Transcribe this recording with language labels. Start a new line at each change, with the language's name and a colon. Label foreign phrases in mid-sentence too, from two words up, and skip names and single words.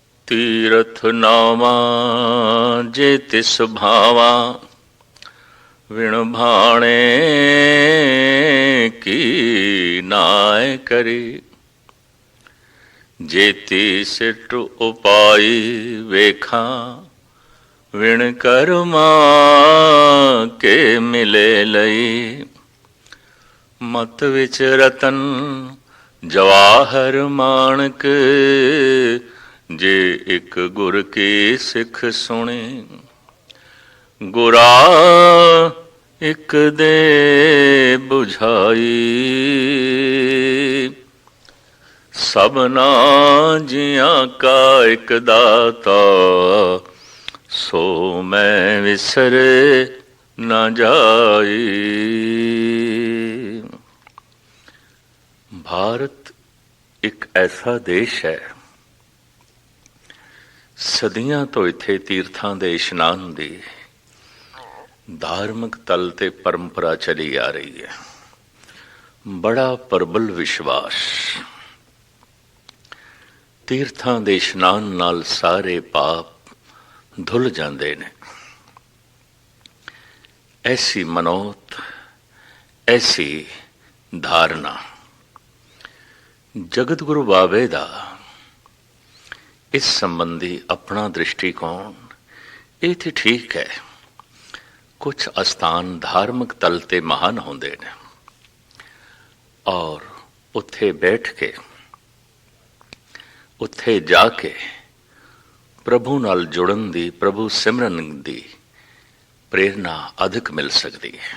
Punjabi: ਤੀਰਥ ਨਾਵਾ ਜੇ ਤਿਸ ਭਾਵਾ ਵਿਣ ਭਾਣੇ ਕੀ ਨਾਇ ਕਰੀ। ਜੇਤੀ ਸਿਟ ਉਪਾਈ ਵੇਖਾ ਵਿਣ ਕਰਮਾ ਕੇ ਮਿਲੇ ਲਈ। ਮਤ ਵਿਚ ਰਤਨ ਜਵਾਹਰ ਮਾਣਕ ਜੇ ਇਕ ਗੁਰ ਕੀ ਸਿਖ ਸੁਣੀ। ਗੁਰਾ ਇਕ ਦੇ ਬੁਝਾਈ ਸਬਨਾ ਜੀਆ ਕਾ ਇਕ ਦਾਤਾ। ਸੋ ਮੈਂ ਵਿਸਰੇ ਨ ਜਾਈ।
Hindi: भारत एक ऐसा देश है,
Punjabi: ਸਦੀਆਂ ਤੋ ਇੱਥੇ ਤੀਰਥਾਂ ਦੇ ਇਸ਼ਨਾਨ ਦੀ ਧਾਰਮਿਕ ਤਲ ਤੇ ਪਰੰਪਰਾ ਚੱਲੀ ਆ ਰਹੀ ਹੈ। ਬੜਾ ਪ੍ਰਬਲ ਵਿਸ਼ਵਾਸ, ਤੀਰਥਾਂ ਦੇ ਇਸ਼ਨਾਨ ਨਾਲ ਸਾਰੇ ਪਾਪ ਧੁਲ ਜਾਂਦੇ ਨੇ। ਐਸੀ ਮਨੌਤ, ਐਸੀ ਧਾਰਨਾ ਜਗਤ ਗੁਰੂ ਬਾਬੇ ਦਾ ਇਸ ਸੰਬੰਧੀ ਅਪਣਾ ਦ੍ਰਿਸ਼ਟੀਕੋਣ
Hindi: ये तो ठीक है।
Punjabi: ਕੁਛ ਅਸਥਾਨ ਧਾਰਮਿਕ ਤਲ ਤੇ ਮਹਾਨ ਹੁੰਦੇ ਨੇ ਔਰ ਉੱਥੇ ਬੈਠ ਕੇ ਉੱਥੇ ਜਾ ਕੇ ਪ੍ਰਭੂ ਨਾਲ ਜੁੜਨ ਦੀ, ਪ੍ਰਭੂ ਸਿਮਰਨ ਦੀ
Hindi: प्रेरणा अधिक मिल सकती है।